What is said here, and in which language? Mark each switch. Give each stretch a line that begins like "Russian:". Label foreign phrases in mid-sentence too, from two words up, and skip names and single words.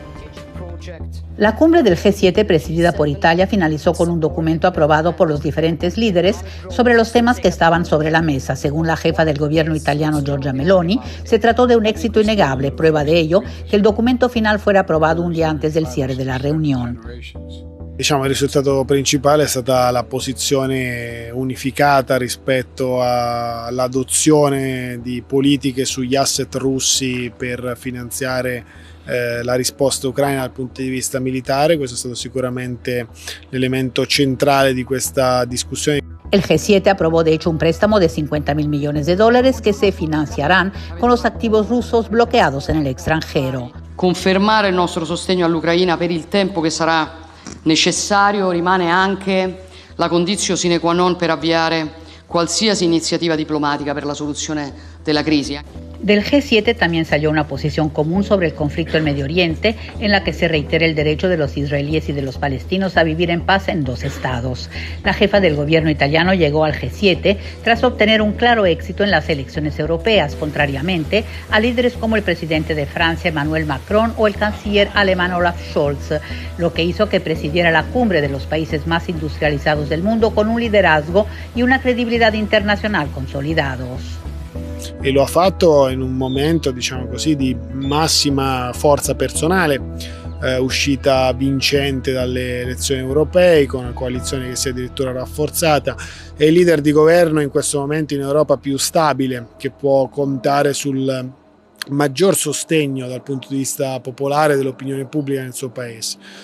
Spanish: La cumbre del G7, presidida por Italia, finalizó con un documento aprobado por los diferentes líderes sobre los temas que estaban sobre la mesa. Según la jefa del gobierno italiano, Giorgia Meloni, se trató de un éxito innegable. Prueba de ello, que el documento final fuera aprobado un día antes del cierre de la reunión.
Italian: Diciamo, il risultato principale è stata la posizione unificata rispetto all'adozione di politiche sugli asset russi per finanziare la risposta ucraina dal punto di vista militare. Questo è stato sicuramente l'elemento centrale di questa discussione.
Spanish: El G7 aprobó de hecho un préstamo de $50.000 millones que se financiarán con los activos rusos bloqueados en el extranjero.
Italian: Confermare il nostro sostegno all'Ucraina per il tempo che sarà necessario rimane anche la
Latin: conditio sine qua non
Italian: per avviare qualsiasi iniziativa diplomatica per la soluzione della crisi.
Spanish: Del G7 también salió una posición común sobre el conflicto en Medio Oriente, en la que se reitera el derecho de los israelíes y de los palestinos a vivir en paz en dos estados. La jefa del gobierno italiano llegó al G7 tras obtener un claro éxito en las elecciones europeas, contrariamente a líderes como el presidente de Francia, Emmanuel Macron, o el canciller alemán Olaf Scholz, lo que hizo que presidiera la cumbre de los países más industrializados del mundo con un liderazgo y una credibilidad internacional consolidados.
Italian: E lo ha fatto in un momento, diciamo così, di massima forza personale, uscita vincente dalle elezioni europee, con una coalizione che si è addirittura rafforzata, è il leader di governo in questo momento in Europa più stabile, che può contare sul maggior sostegno dal punto di vista popolare dell'opinione pubblica nel suo paese.